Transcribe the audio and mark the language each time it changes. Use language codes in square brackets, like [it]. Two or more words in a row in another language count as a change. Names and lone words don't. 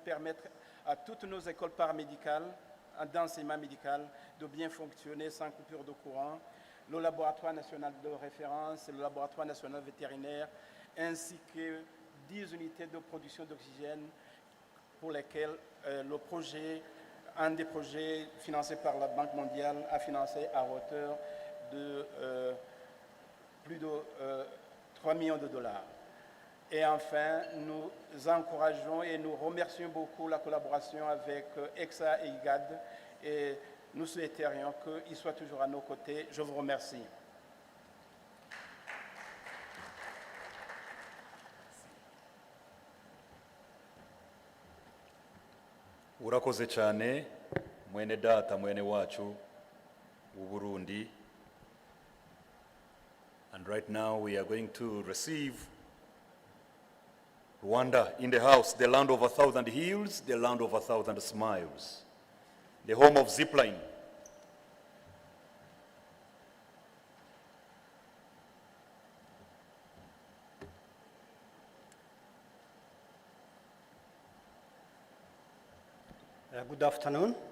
[fr] permettre à toutes nos écoles paramédicales, d'enseignement médical, de bien fonctionner sans coupure de courant, le laboratoire national de référence, le laboratoire national vétérinaire, ainsi que 10 unités de production d'oxygène pour lesquelles le projet, un des projets financés par la Banque mondiale, a financé à hauteur de plus de 3 millions de dollars. Et enfin, nous encourageons et nous remercions beaucoup la collaboration avec EXA et IGAD et nous souhaiterions qu'ils soient toujours à nos côtés. Je vous remercie. [rw] Urakoze cyane mwene data mwene wacu w'Uburundi. [en] And right now we are going to receive Rwanda in the house, the land of 1,000 hills, the land of 1,000 smiles, the home of zipline. Good afternoon.